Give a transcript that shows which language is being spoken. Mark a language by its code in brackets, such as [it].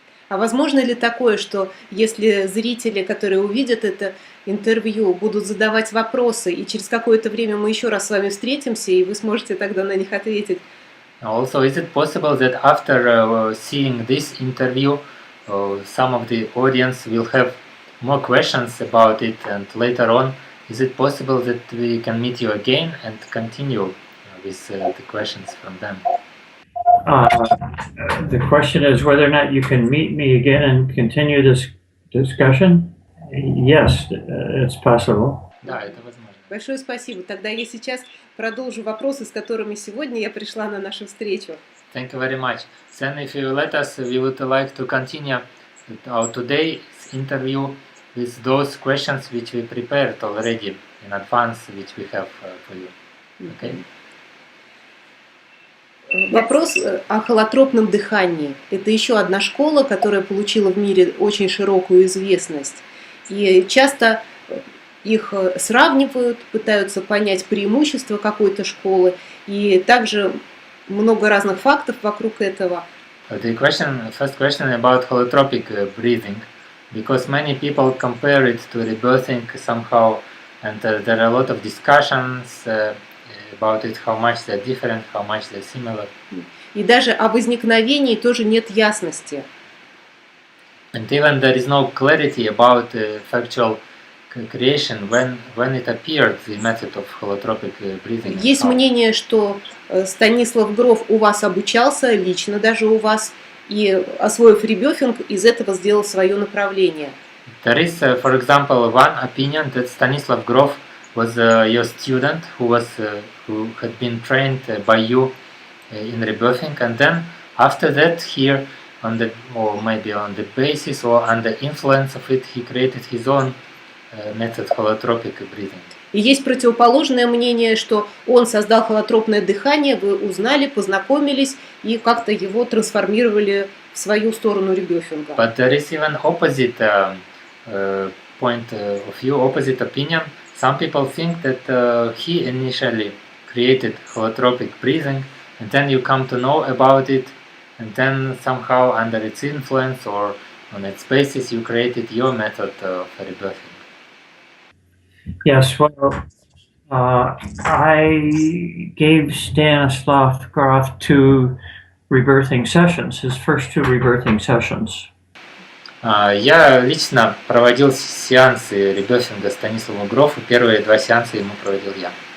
[ru] А возможно ли такое, что если зрители, которые увидят это интервью, будут задавать вопросы, и через какое-то время мы еще раз с вами встретимся, и вы сможете тогда на них ответить? [en] Also, is it possible that after seeing this interview, some of the audience will have more questions about it, and later on, is it possible that we can meet you again and continue with the questions from them? The question is whether or not you can meet me again and continue this discussion. Yes, it's possible. [ru] Да, это возможно. Большое спасибо. Тогда я сейчас продолжу вопросы, с которыми сегодня я пришла на нашу встречу. [en] Thank you very much. Then, if you let us, we would like to continue our today's interview with those questions which we prepared already in advance, which we have for you. Okay? [ru] Вопрос о холотропном дыхании. Это еще одна школа, которая получила в мире очень широкую известность. И часто их сравнивают, пытаются понять преимущества какой-то школы. И также много разных фактов вокруг этого. [en] The first question about holotropic breathing, because many people compare it to rebirthing somehow, and there are a lot of discussions about it, how much they're different, how much they're similar. [ru] И даже о возникновении тоже нет ясности. [en] And even there is no clarity about factual creation when it appeared, the method of holotropic breathing. [ru] Есть мнение, что Станислав Гроф у вас обучался, лично даже у вас, и, освоив ребефинг, из этого сделал свое направление. [en] There is, for example, one opinion that Stanislav Grof was your student who had been trained by you in rebirthing, and then after that here or maybe on the basis or under influence of it, he created his own method holotropic breathing. [ru] И есть противоположное мнение, что он создал холотропное дыхание, вы узнали, познакомились и как-то его трансформировали в свою сторону ребефинга. [en] But there is even opposite point of view, opposite opinion. Some people think that he initially created holotropic breathing, and then you come to know about it, and then somehow under its influence or on its basis you created your method of rebirthing. Yes, well, I gave Stanislav Grof 2 rebirthing sessions, his first 2 rebirthing sessions. [ru] Я лично проводил сеансы ребефинга Станиславу Грофу. Первые 2 сеанса ему проводил я.